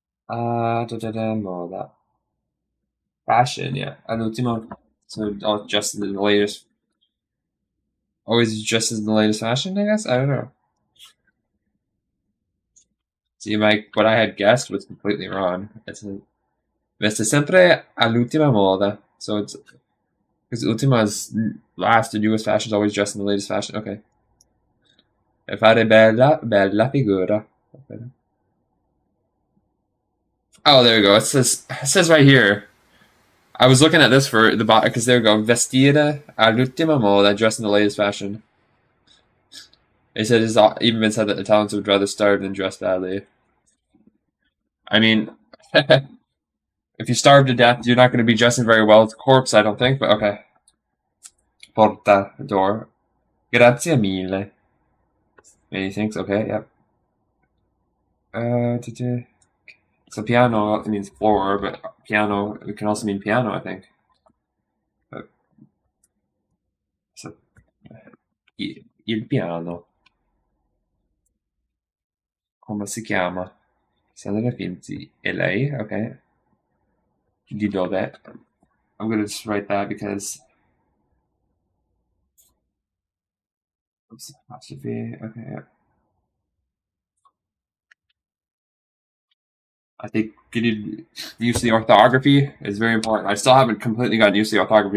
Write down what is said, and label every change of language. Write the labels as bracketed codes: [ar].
[en] Moda. Fashion, yeah. All'ultimo. So, just the latest. Always just in the latest fashion, I guess. I don't know. See, what I had guessed was completely wrong. [it] Veste sempre all'ultima moda. [en] So it's because ultima is last, the newest fashion is always dressed in the latest fashion. [it] Okay. E fare bella figura. [en] Oh, there we go. It says right here. I was looking at this for the bot because there we go. [it] Vestire all'ultima moda, [en] dressed in the latest fashion. It said it's even been said that Italians would rather starve than dress badly. I mean, if you starve to death, you're not going to be dressing very well as a corpse, I don't think. But okay. Porta, door. [it] Grazie mille. [en] Many things. Okay, yep. So piano means floor, but piano it can also mean piano, I think. But, so [it] il piano, come si chiama? Sandra Finzi. E lei? Okay. Di dove? [en] I'm gonna just write that because oops, apostrophe. Okay, yeah. I think getting used to the orthography is very important. I still haven't completely gotten used to the orthography.